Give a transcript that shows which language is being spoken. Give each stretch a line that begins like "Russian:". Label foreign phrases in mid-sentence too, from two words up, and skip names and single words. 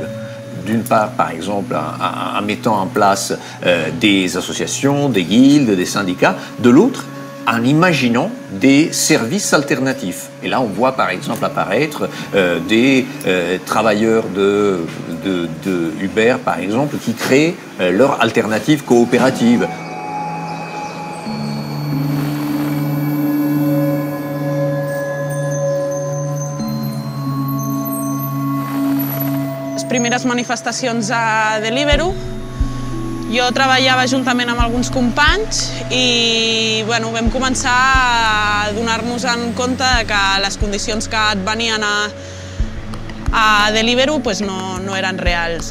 French: D'une part, par exemple, en mettant en place des associations, des guildes, des syndicats. De l'autre, en imaginant des services alternatifs. Et là, on voit par exemple apparaître des travailleurs de Uber, par exemple, qui créent leur alternative coopérative.
Catalan: Primeres manifestacions a Deliveroo. Jo treballava juntament amb alguns companys i vam començar a donar-nos en compte que les condicions que et venien a Deliveroo pues no eren reals.